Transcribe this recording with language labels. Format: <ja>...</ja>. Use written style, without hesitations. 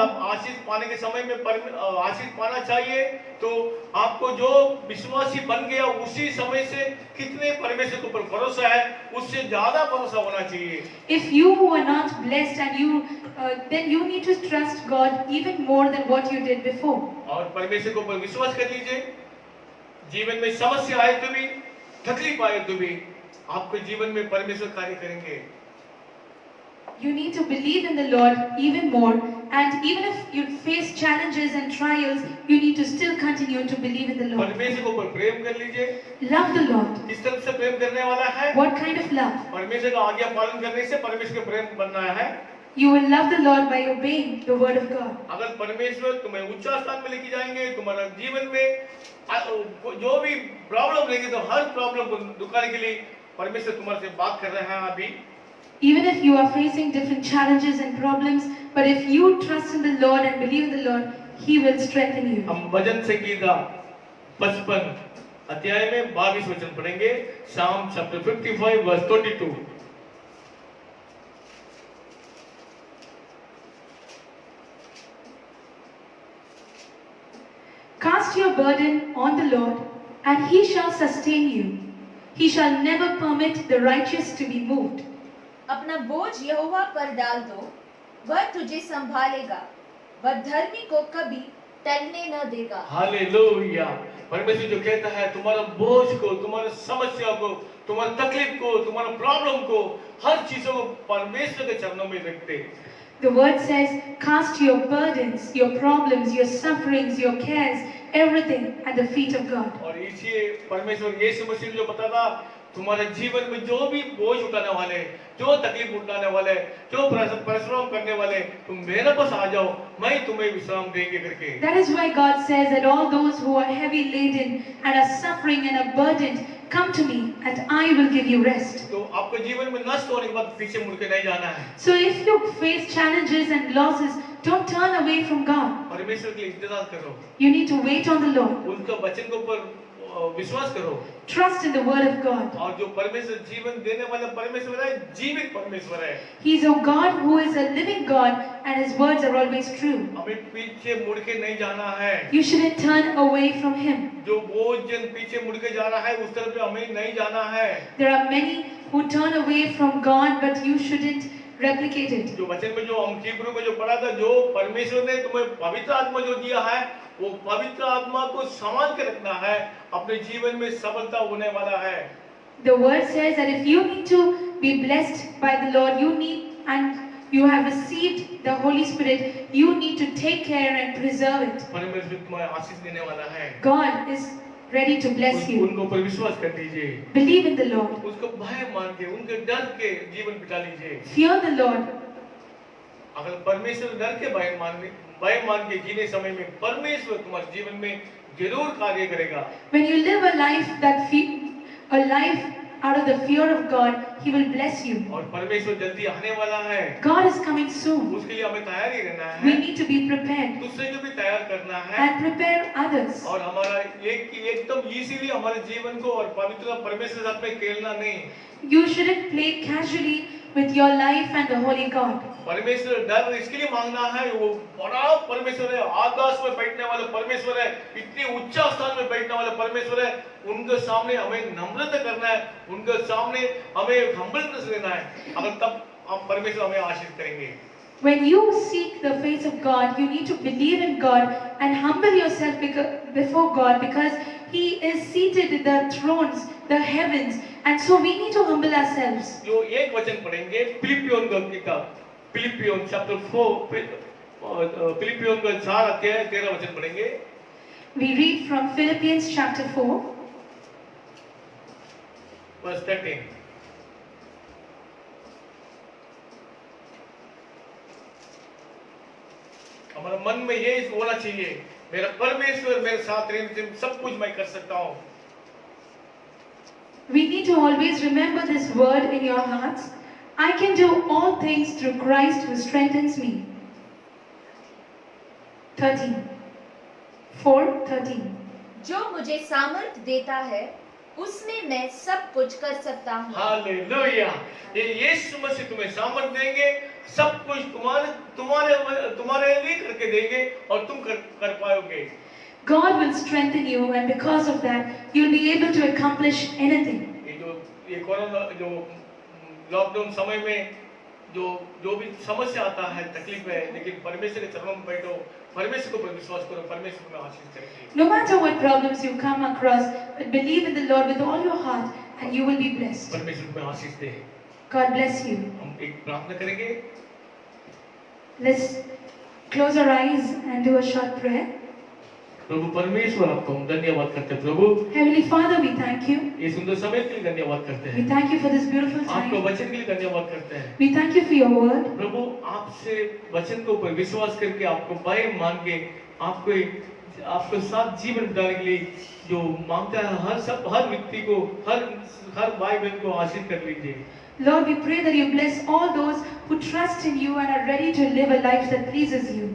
<hi>आप आशीष पाने के समय में आशीष पाना चाहिए तो आपको जो विश्वासी बन गया उसी समय से कितने परमेश्वर के ऊपर भरोसा है उससे ज्यादा भरोसा होना चाहिए।</hi> <en>If you were not blessed and then you need to trust God even more than what you did before.</en> <hi>और परमेश्वर के ऊपर विश्वास कर लीजिए। जीवन में समस्या आए तो भी, तकलीफ आए तो भी आपके जीवन में परमेश्वर कार्य करेंगे।</hi> <en>You need to believe in the Lord even more, and even if you face challenges and trials, you need to still continue to believe in the Lord.</en> <hi>परमेश्वर के ऊपर प्रेम कर लीजिए।</hi> <en>Love the Lord.</en> <hi>किस तरह से प्रेम करने वाला है?</hi> <en>What kind of love?</en> <hi>परमेश्वर का आज्ञा पालन करने से परमेश्वर का प्रेम बनना है।</hi> <en>You will love the Lord by obeying the word of God.</en> <hi>अगर परमेश्वर तुम्हें उच्च स्थान में लेके जाएंगे, तुम्हारा जीवन में जो भी प्रॉब्लम रहेगी तो हर प्रॉब्लम को दुकाने के लिए परमेश्वर तुम्हारे से बात कर रहे हैं अभी।</hi> <en>Even if you are facing different challenges and problems, but if you trust in the Lord and believe in the Lord, He will strengthen you.</en> <hi>हम भजन संगीता 55 अध्याय में 22 वचन पढ़ेंगे।</hi> <en>Psalm chapter 55 verse 22। Cast your burden on the Lord, and He shall sustain you. He shall never permit the righteous to be moved.</en> <hi>अपना बोझ यहोवा पर डाल दो, वह तुझे संभालेगा, वह धर्मी को कभी टलने न देगा। हालेलुया। परमेश्वर जो कहता है तुम्हारा बोझ को, तुम्हारी समस्या को, तुम्हारी तकलीफ को, तुम्हारा प्रॉब्लम को, हर चीजों को परमेश्वर के चरणों में रख दे।</hi> <en>The word says, cast your burdens, your problems, your sufferings, your cares, everything at the feet of God.</en> <hi>और इसी परमेश्वर यीशु मसीह ने जो बताया, तुम्हारे जीवन में जो भी बोझ उठाने वाले, जो तकलीफ उठाने वाले, जो परिश्रम करने वाले, तुम मेरे पास आ जाओ, मैं तुम्हें विश्राम देंगे करके।</hi> <en>That is why God says that all those who are heavy laden and are suffering and are burdened, come to me and I will give you rest.</en> <hi>तो आपको जीवन में नष्ट होने के बाद पीछे मुड़ के नहीं जाना है।</hi> <en>So if you face challenges and losses, don't turn away from God.</en> <hi>परमेश्वर के लिए इंतजार करो।</hi> <en>You need to wait on the Lord.</en> <hi>उनका वचन के ऊपर विश्वास करो।</hi> <en>Trust in the word of God.</en> <hi>और जो परमेश्वर जीवन देने वाला परमेश्वर है, जीवित परमेश्वर है।</hi> <en>He is a God who is a living God and his words are always true.</en> <hi>हमें पीछे मुड़ के नहीं जाना है।</hi> <en>You shouldn't turn away from him.</en> <hi>जो वो जन पीछे मुड़ के जा रहा है, उस तरफ हमें नहीं जाना है।</hi> <en>There are many who turn away from God, but you shouldn't replicate it.</en> <hi>जो वचन में जो हम हिब्रू में जो पढ़ा था, जो परमेश्वर ने तुम्हें पवित्र आत्मा जो दिया है, वो पवित्र आत्मा को संभाल के रखना है, अपने जीवन में सफलता होने वाला है।</hi> <en>The word says that if you need to be blessed by the Lord, you need, and you have received the Holy Spirit, you need to take care and preserve it.</en> <hi>परमेश्वर तुम्हें आशीष देने वाला है।</hi> <en>God is ready to bless you.</en> <hi>उनको पर विश्वास कर दीजिए,</hi> <en>Believe in the Lord.</en> <hi>उसको भय मान के, उनके डर के जीवन बिता लीजिए।</hi> <en>Fear the Lord.</en> <hi>अगर परमेश्वर डर के भय मान के जीने समय में परमेश्वर तुम्हारे जीवन में जरूर कार्य करेगा।</hi> <en>When you live a life a life out of the fear of God, He will bless you.</en> <hi>और परमेश्वर जल्दी आने वाला है।</hi> <en>God is coming soon.</en> <hi>उसके लिए हमें तैयारी रहना</hi> <en>We</en> <hi>है,</hi> <en>need to be prepared</en> <hi>दूसरे को भी तैयार करना है,</hi> <en>and prepare others.</en> <hi>और हमारा एकदम इजीली हमारे जीवन को और पवित्र परमेश्वर साथ में खेलना नहीं।</hi> <en>You shouldn't play casually with your life and the Holy God.</en> <hi>परमेश्वर डर इसके लिए मांगना है, वो बड़ा परमेश्वर है, आकाश में बैठने वाला परमेश्वर है, इतने ऊंचा स्थान में बैठने वाला परमेश्वर है। उनके सामने हमें नम्रता करना है, उनके सामने हमें हम्बलनेस लेना है, अगर तब हम परमेश्वर हमें आशीष करेंगे।</hi> <en>When you seek the face of God, you need to believe in God and humble yourself before God, because He is seated in the thrones, the heavens, and so we need to humble ourselves.</en> <hi>जो एक वचन पढ़ेंगे फिलिपियों का किताब, फिलिपियों chapter 4, फिलिपियों का 4 अध्याय 13 वचन पढ़ेंगे।</hi> <en>We read from Philippians chapter 4, verse 13।</en> <hi>हमारे मन में ये होना चाहिए, मेरा परमेश्वर मेरे साथ रहने सब कुछ मैं कर सकता हूँ।</hi> <en>we need to always remember this word in your hearts. I can do all things through Christ who strengthens me. 13. 4:13.</en> <hi>जो मुझे सामर्थ देता है उसमें मैं सब कुछ कर सकता हूँ। हालेलुया। ये यीशु मसीह तुम्हें सामर्थ देंगे, सब कुछ तुम्हारे लिए करके देंगे और तुम कर पाओगे।</hi> <en>God will strengthen you, and because of that you'll be able to accomplish anything.</en> <hi>ये कोरोना जो लॉकडाउन समय में जो भी समस्या आता है, तकलीफ है, लेकिन परमेश्वर के चरणों में बैठो, परमेश्वर को विश्वास करो, परमेश्वर में आशीष करेंगे।</hi> <en>No matter what problems you come across, but believe in the Lord with all your heart and you will be blessed.</en> <hi>परमेश्वर में आशीष दे।</hi> <en>God bless you.</en> <hi>हम एक प्रार्थना करेंगे।</hi> <en>Let's close our eyes and do a short prayer.</en> <hi>प्रभु परमेश्वर आपको हम धन्यवाद करते हैं प्रभु।</hi> <en>Heavenly Father, we thank you.</en> <hi>ये सुंदर समय के लिए धन्यवाद करते</hi> <en>We</en> <hi>हैं,</hi> <en>thank you for this beautiful</en> <hi>आपको</hi> <en>time.</en> <hi>वचन के लिए धन्यवाद करते हैं।</hi> <en>We thank you for your word.</en> <hi>प्रभु आपसे वचन के ऊपर विश्वास करके, आपको भय मान के, आपको साथ जीवन बिताने के लिए जो मांगता है, हर व्यक्ति को, हर भाई बहन को आशीष कर लीजिए।</hi> <en>Lord, we pray that you bless all those who trust in you and are ready to live a life that pleases you.</en>